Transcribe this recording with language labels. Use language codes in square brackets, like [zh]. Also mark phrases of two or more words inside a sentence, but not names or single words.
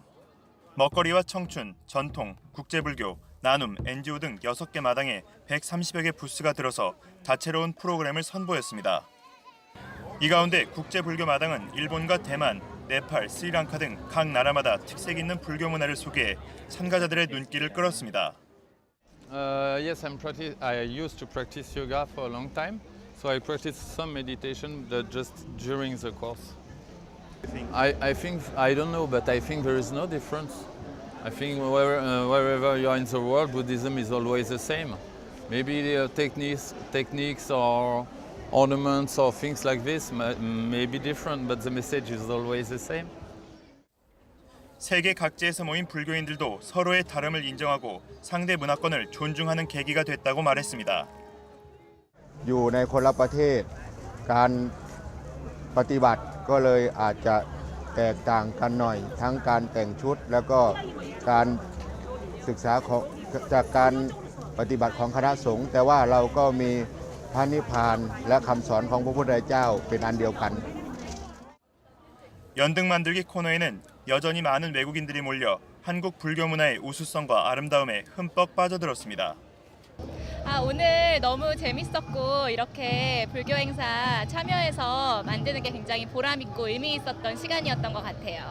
[ko] 먹거리와 청춘, 전통, 국제불교, 나눔, NGO 등 6개 마당에 130여 개 부스가 들어서 다채로운 프로그램을 선보였습니다. 이 가운데 국제불교 마당은 일본과 대만, 네팔, 스리랑카 등 각 나라마다 특색 있는 불교 문화를 소개해 참가자들의 눈길을 끌었습니다. [en] Yes, I used to practice yoga for a long time, so I practice some meditation just during the course. I think I don't know, but I think there is no difference. I think wherever you are in the world, Buddhism is always the same. Maybe the techniques or ornaments or things like this may be different, but the message is always the same. [ko] 세계 각지에서 모인 불교인들도 서로의 다름을 인정하고 상대 문화권을 존중하는 계기가 됐다고 말했습니다. [th] อยู่ในคนละประเทศการปฏิบัติก็เลยอาจจะแตกต่างกันหน่อยทั้งการแต่งชุดแล้วก็การศึกษาของจากการปฏิบัติของคณะสงฆ์แต่ว่าเราก็มีพระนิพพานและคำสอนของพระพุทธเจ้าเป็นอันเดียวกัน [ko] 연등 만들기 코너에는 여전히 많은 외국인들이 몰려 한국 불교 문화의 우수성과 아름다움에 흠뻑 빠져들었습니다. 오늘 너무 재밌었고 이렇게 불교 행사 참여해서 만드는 게 굉장히 보람 있고 의미 있었던 시간이었던 것 같아요.